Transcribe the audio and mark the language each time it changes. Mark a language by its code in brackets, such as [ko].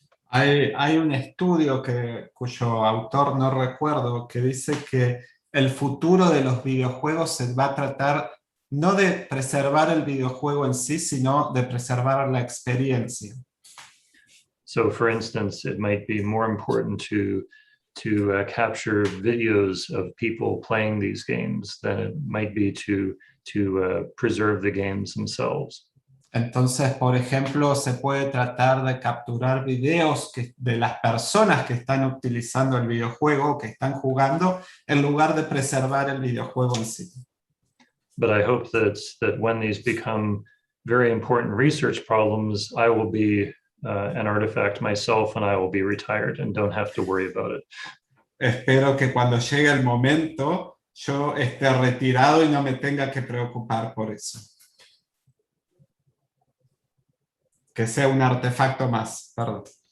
[es] Hay un estudio cuyo autor no recuerdo, que dice que el futuro de los videojuegos se va a tratar no de preservar el videojuego en sí, sino de preservar la experiencia. [en] So, for instance, it might be more important to capture videos of people playing these games than it might be to preserve the games themselves. [es] Entonces, por ejemplo, se puede tratar de capturar videos de las personas que están utilizando el videojuego, que están jugando, en lugar de preservar el videojuego en sí. [en] But I hope that when these become very important research problems, I will be an artifact myself and I will be retired and don't have to worry about it. [es] Espero que cuando llegue el momento yo esté retirado y no me tenga que preocupar por eso. Que sea un artefacto más, perdón.